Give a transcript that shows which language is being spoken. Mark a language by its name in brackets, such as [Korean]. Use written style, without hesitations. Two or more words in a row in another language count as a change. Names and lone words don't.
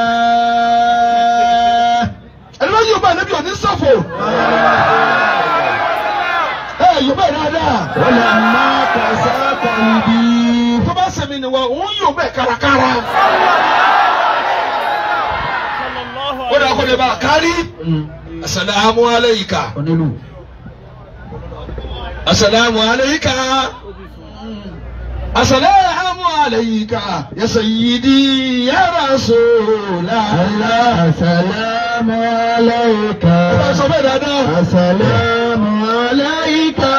[Yoruba] ẹni wọ́n yóò bá níbi òní sọ̀fọ̀. yóò bá dáadáa. wọ́n lè má kàṣà kàlùbí. tó bá sẹ́mi ni wọ́n òun yóò bẹ̀ kárakára. ó dà kó lè bá a kárí. [Arabic] السلام عليك. السلام عليك. السلام عليك يا سيدي يا رسول الله. السلام عليك. السلام عليك.